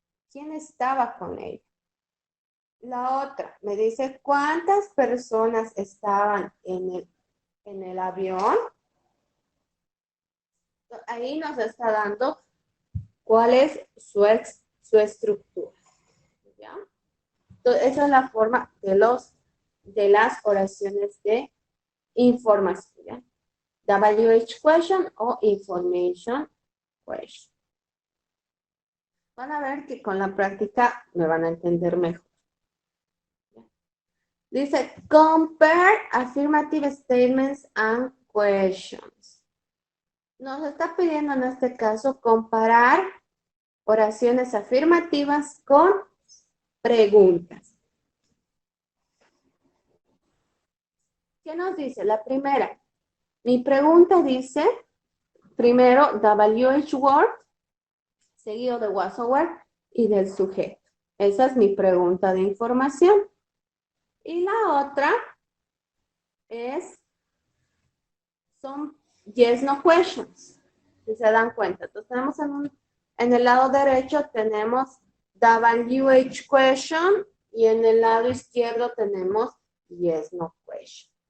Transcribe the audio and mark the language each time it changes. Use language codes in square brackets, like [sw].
[es] ¿Quién estaba con ella? La otra me dice, ¿cuántas personas estaban en el avión? Ahí nos está dando cuál es su estructura. ¿Ya? Entonces, esa es la forma de las oraciones de información. ¿Ya? [en] WH question o information question. [es] Van a ver que con la práctica me van a entender mejor. [en] Dice, compare affirmative statements and questions. [es] Nos está pidiendo en este caso comparar oraciones afirmativas con preguntas. ¿Qué nos dice? La primera. Mi pregunta dice, primero, WH word, seguido de was o were y del sujeto. Esa es mi pregunta de información. Y la otra son yes, no questions. Si se dan cuenta. Entonces tenemos en el lado derecho tenemos WH question y en el lado izquierdo tenemos yes, no question.